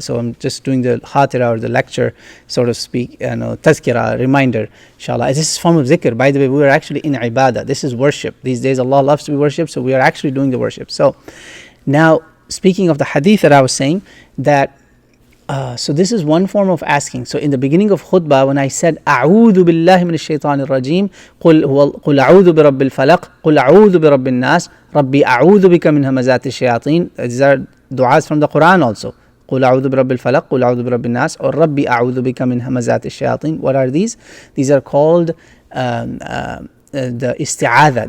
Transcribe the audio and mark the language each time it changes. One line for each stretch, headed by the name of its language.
English: So I'm just doing the khatira, or the lecture, so to speak, tazkira, reminder, inshallah. This is a form of zikr. By the way, we are actually in ibadah. This is worship. These days Allah loves to be worshipped, so we are actually doing the worship. So now, speaking of the hadith that I was saying, that So this is one form of asking. So in the beginning of khutbah, when I said
Arabic: أعوذ بالله من الشيطان الرجيم قل أعوذ برب الفلق قل أعوذ برب الناس ربي أعوذ بك من همزات الشياطين,
English: these are du'as from the Quran also.
Arabic: قل أعوذ برب الفلق قل أعوذ برب الناس or ربي أعوذ بك من همزات الشياطين.
English: What are these? These are called the isti'adha.